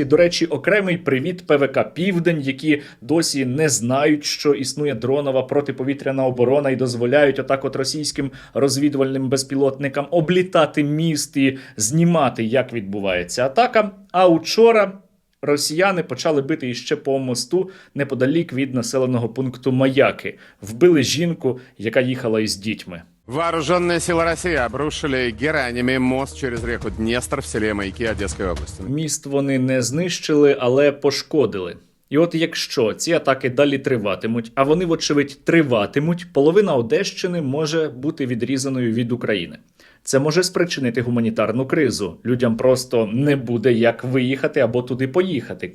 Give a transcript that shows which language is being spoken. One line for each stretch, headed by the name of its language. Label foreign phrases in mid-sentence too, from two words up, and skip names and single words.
Ukrainian: До речі, окремий привіт ПВК «Південь», які досі не знають, що існує дронова протиповітряна оборона і дозволяють отак от російським розвідувальним безпілотникам облітати міст і знімати, як відбувається атака. А учора росіяни почали бити іще по мосту неподалік від населеного пункту Маяки. Вбили жінку, яка їхала із дітьми.
Russian: Вооруженные силы России обрушили гераниями мост через реку Днестр в селе Маяки Одесской области.
Ukrainian: Міст вони не знищили, але пошкодили. І от якщо ці атаки далі триватимуть, а вони, вочевидь, триватимуть, половина Одещини може бути відрізаною від України. Це може спричинити гуманітарну кризу. Людям просто не буде як виїхати або туди поїхати.